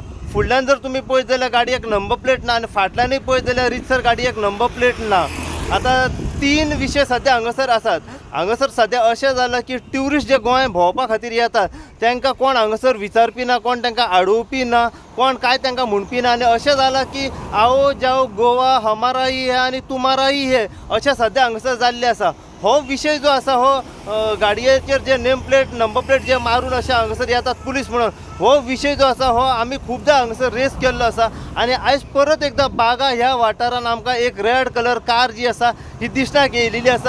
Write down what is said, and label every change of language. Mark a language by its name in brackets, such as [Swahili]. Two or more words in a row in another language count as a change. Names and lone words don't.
[Konkani] फुडल्यान जर तुम्ही पळयत जाल्यार गाडयेक [English] number plate [Konkani] ना आणि फाटल्यानूय पळयत जाल्यार रितसर गाडयेक [English] number plate [Konkani] ना। आता 3 विषय सध्या हांगासर आसात। हांगासर सध्या अशें जालां की ट्युरिस्ट जे गोंय भोंवपा खातीर येतात तांकां कोण हांगासर विचारपी ना, कोण तांकां आडोवपी ना, कोण काय तांकां म्हणपी ना। आनी अशें जालां की [Hindi] आओ जाओ गोवा हमारा ही है [Konkani] आनी [Hindi] तुम्हारा ही है [Konkani] अशें सध्या हांगासर जाल्लें आसा। हो विषय जो आसा हो गाडयेचेर जे [English] name plate number plate [Konkani] जे मारून अशें हांगासर येतात पुलीस म्हणून, हो विषय जो आसा हो आमी खुबदां हांगासर रेस केल्लो आसा। आनी आयज परत एकदा बागा ह्या वाठारान आमकां एक [English] red color car [Konkani] जी आसा ही दिसण्याक येयलेली आसा।